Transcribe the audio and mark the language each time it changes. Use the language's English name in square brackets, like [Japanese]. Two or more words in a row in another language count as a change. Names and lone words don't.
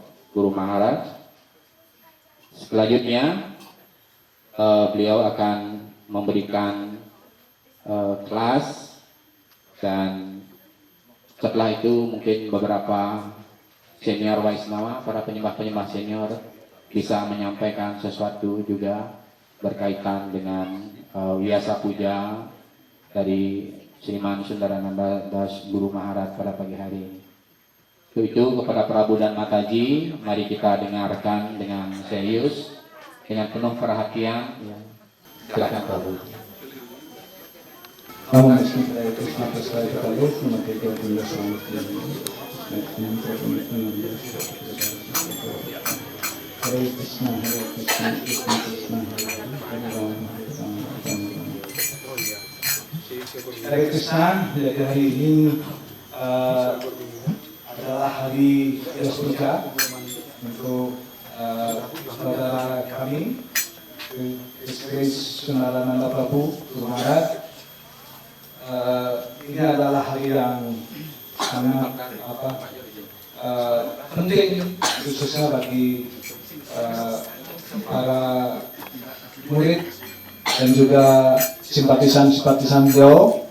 [Indonesian] Guru Maharaj, selanjutnya beliau akan memberikan kelas, dan setelah itu mungkin beberapa senior Waisnawa, para penyembah-penyembah senior bisa menyampaikan sesuatu juga berkaitan dengan wiasa puja dari Sriman Sundarananda Das Guru Maharaj pada pagi hari ini. Itu kepada Prabu dan Mataji, mari kita dengarkan dengan serius, dengan penuh perhatian. Ya. Silakan Prabu. [Sanskrit] Namo Krishna Krishna Prasad Kalu Namaste Govinda Swami Hare Krishna Krishna Krishna Hare Rama Hare Krishna. [Indonesian] Jadi hari ini adalah hari Puja untuk saudara kami Sri Sundarananda Prabhu Guru Maharaj. Ini adalah hari yang sangat penting, khususnya bagi para murid dan juga simpatisan-simpatisan beliau.